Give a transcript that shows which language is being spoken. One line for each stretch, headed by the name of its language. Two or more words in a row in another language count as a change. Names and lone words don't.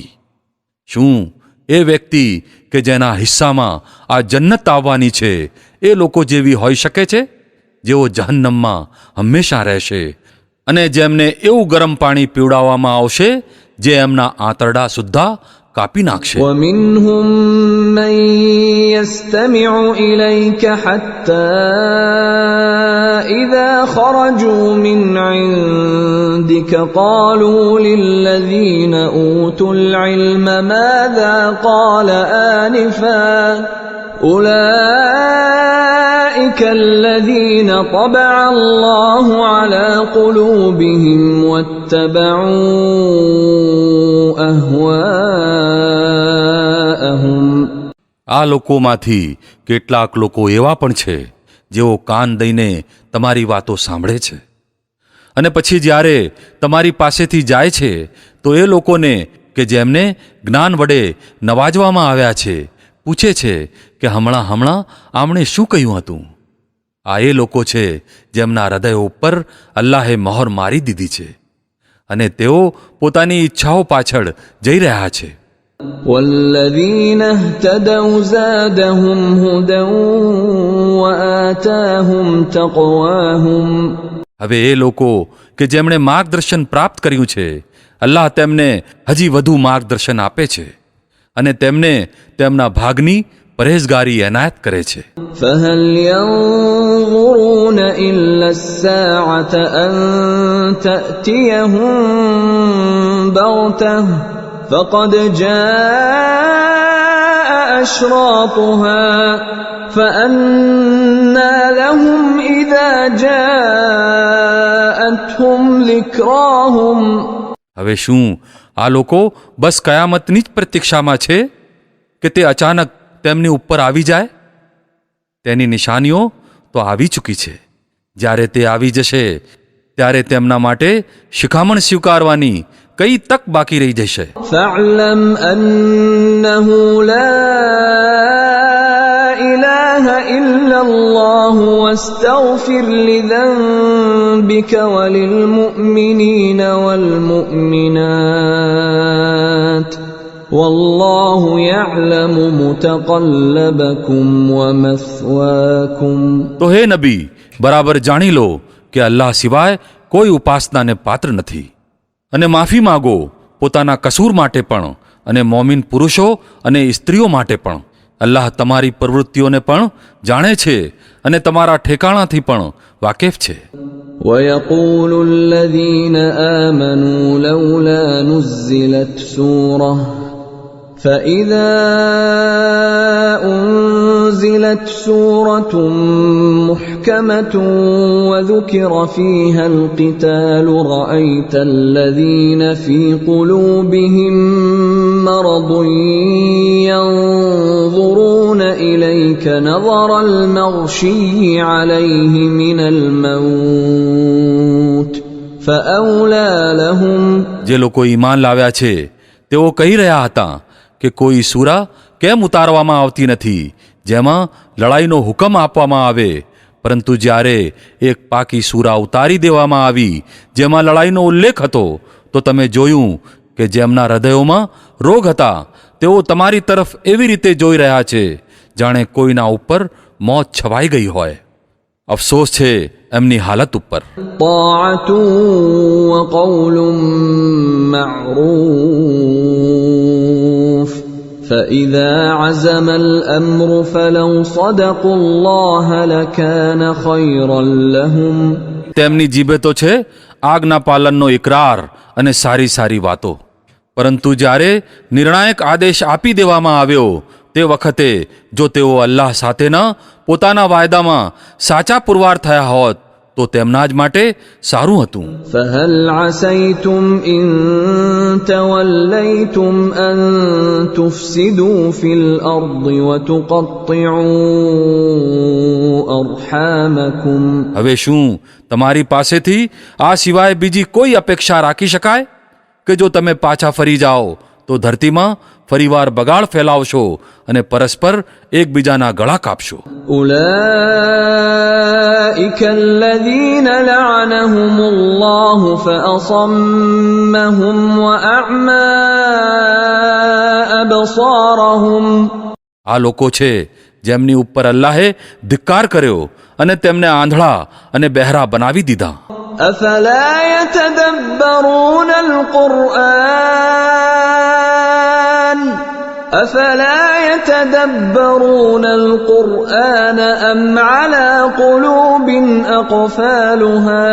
Gujarati: શું એ વ્યક્તિ કે જેના હિસ્સામાં આ જન્નત આવવાની છે એ લોકો જેવી હોઈ શકે છે જેઓ જહન્નમમાં હંમેશા રહેશે અને જેમને એવું ગરમ પાણી પીવડાવવામાં આવશે જે એમના આંતરડા સુદ્ધા કાપી નાખશે.
Arabic: ومنهم من يستمع إليك حتى إذا خرجوا من عندك قالوا للذين أوتوا العلم ماذا قال آنفا أولئك الذين طبع الله على قلوبهم واتبعوا أهواءهم.
Gujarati: આ લોકોમાંથી કેટલાક લોકો એવા પણ છે જેઓ કાન દઈને તમારી વાતો સાંભળે છે અને પછી જ્યારે તમારી પાસેથી જાય છે તો એ લોકોને કે જેમને જ્ઞાન વડે નવાજવામાં આવ્યા છે પૂછે છે કે હમણાં આમણે શું કહ્યું હતું? આ એ લોકો છે જેમના હૃદયો ઉપર અલ્લાહે મહોર મારી દીધી છે અને તેઓ પોતાની ઈચ્છાઓ પાછળ જઈ રહ્યા છે.
Arabic: والذين اهتدوا زادهم هدى وآتاهم تقواهم.
Gujarati: હવે એ લોકો કે જેમણે માર્ગદર્શન પ્રાપ્ત કર્યું છે અલ્લાહ તેમને હજી વધુ માર્ગદર્શન આપે છે અને તેમને તેમના ભાગની પરેઝગારી એનાયત કરે છે.
Arabic: فهل ينظرون إلا الساعة أن تأتيهم بغتة فقد جاء أشراطها فأنى لهم إذا جاءتهم ذكراهم.
Gujarati: હવે શું આ લોકો બસ કયામતની જ પ્રતીક્ષામાં છે કે તે અચાનક તેમની ઉપર આવી જાય? તેની નિશાનીઓ તો આવી ચૂકી છે. જ્યારે તે આવી જશે ત્યારે તેમના માટે શિખામણ સ્વીકારવાની કઈ તક બાકી રહી જશે?
Arabic: فاعلم أنه لا إله إلا الله واستغفر لذنبك وللمؤمنين والمؤمنات والله يعلم متقلبكم ومثواكم.
Gujarati: તો હે નબી, બરાબર જાણી લો કે અલ્લાહ સિવાય કોઈ ઉપાસનાને પાત્ર નથી અને માફી માગો પોતાના કસૂર માટે પણ અને મોમિન પુરુષો અને સ્ત્રીઓ માટે પણ. અલ્લાહ તમારી પ્રવૃત્તિઓને પણ જાણે છે અને તમારા ઠેકાણાથી પણ વાકેફ છે.
Arabic: ويقول الذين آمنوا لولا نزلت سورة فإذا أنزلت سورة محكمة وذكر فيها القتال رأيت الذين في قلوبهم مرض ينظرون إليك نظر المغشي عليه من الموت فأولى لهم.
Gujarati: જે લોકો ઈમાન લાવ્યા છે તેઓ કહી રહ્યા હતા કે કોઈ સૂરા કેમ ઉતારવામાં આવતી નથી જેમાં લડાઈનો હુકમ આપવામાં આવે, પરંતુ જ્યારે એક પાકી સૂરા ઉતારી દેવામાં આવી જેમાં લડાઈનો ઉલ્લેખ હતો તો તમે જોયું કે જેમના હૃદયોમાં રોગ હતા તેઓ તમારી તરફ એવી રીતે જોઈ રહ્યા છે જાણે કોઈના ઉપર મોત છવાઈ ગઈ હોય. અફસોસ છે એમની હાલત ઉપર.
Arabic: طاعة وقول معروف فإذا عزم الأمر فلو صدقوا الله لكان خيرا لهم.
Gujarati: તેમની જીભે તો છે આજ્ઞા પાલનનો ઇકરાર અને સારી સારી વાતો, પરંતુ જ્યારે નિર્ણાયક આદેશ આપી દેવામાં આવ્યો તે વખતે જો તેઓ અલ્લાહ સાથેના પોતાના વાયદામાં સાચા પુરવાર થયા હોત તો તેમના જ માટે સારું હતું.
Arabic: فهل عسيتم إن توليتم أن تفسدوا في الأرض وتقطعوا أرحامكم.
Gujarati: હવે શું તમારી પાસેથી આ સિવાય બીજી કોઈ અપેક્ષા રાખી શકાય કે જો તમે પાછા ફરી જાઓ તો ધરતીમાં ફરીવાર બગાડ ફેલાવશો અને પરસ્પર એકબીજાના ગળા કાપશો.
Arabic: أولئك الذين لعنهم الله فأصمهم وأعمى أبصارهم.
Gujarati: આ લોકો છે જેમની ઉપર અલ્લાહે ધિક્કાર કર્યો અને તેમને આંધળા અને બહેરા બનાવી દીધા.
Arabic: أفلا يتدبرون القرآن أفلا يتدبرون القرآن أم على قلوب أقفالها.